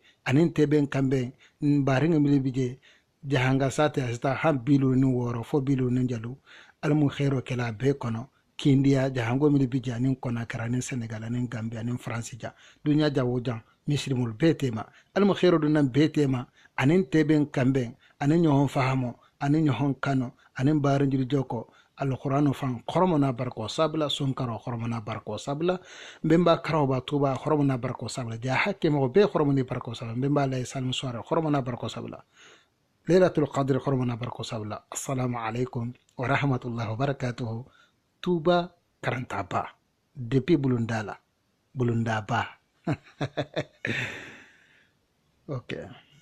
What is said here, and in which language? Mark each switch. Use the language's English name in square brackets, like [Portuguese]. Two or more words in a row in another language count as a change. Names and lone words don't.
[Mandingo] anin teben kambe baringa milibije jahanga sate asta ham bilu ni woro fo bilu ni jalu almu khairu kala be kono kindia jahango milibije anin kona karanin senegal anin gambia anin france ja dunya jawo jan mislimul betema almu khairu dunan betema anin teben kambe anin nyohon fahamo anin nyohon kano anin barinjil joko alqur'anu fan khormona barko sabla sunkaro khormona barko sabla bemba karoba tuba khormona barko sabla ja hakke mo be khormoni barko sabla bemba lay salmu soare khormona barko sabla [Arabic] ليلة القدر [Mandingo] khormona barko sabla [Arabic] السلام عليكم ورحمة الله وبركاته [Mandingo] tuba karantaba depuis bulundaba ok